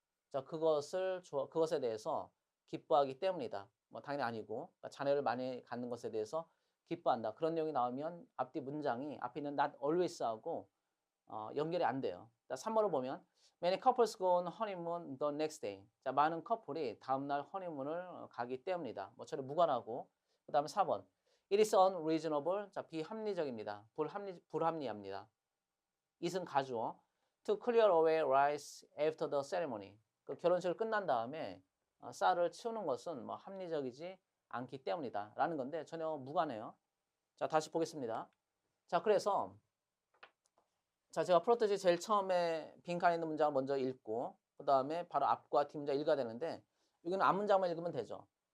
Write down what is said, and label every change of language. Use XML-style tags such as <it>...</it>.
<ko>자, 그것에 대해서 기뻐하기 때문이다. 뭐 당연히 아니고 그러니까 자녀를 많이 갖는 것에 대해서 기뻐한다. 그런 내용이 나오면 앞뒤 문장이 앞에 있는 not always하고 연결이 안 돼요. 자, 3번을 보면</ko> <en>many couples go on honeymoon the next day.</en> <ko>자, 많은 커플이 다음날 허니문을 가기 때문이다. 뭐 저는 무관하고 그다음에 4번</ko> <en>it is unreasonable.</en> <ko>자, 비합리적입니다. 불합리합니다.</ko> <en>it은 가주어 to clear away rice after the ceremony.</en> <ko>그 결혼식을 끝난 다음에 쌀을 치우는 것은 뭐 합리적이지 않기 때문이다. 라는 건데 전혀 무관해요. 자, 다시 보겠습니다. 자, 그래서 자, 제가 풀었듯이 제일 처음에 빈칸에 있는 문장을 먼저 읽고 그 다음에 바로 앞과 뒷문장 읽어야 되는데 여기는 앞문장만 읽으면 되죠.</ko>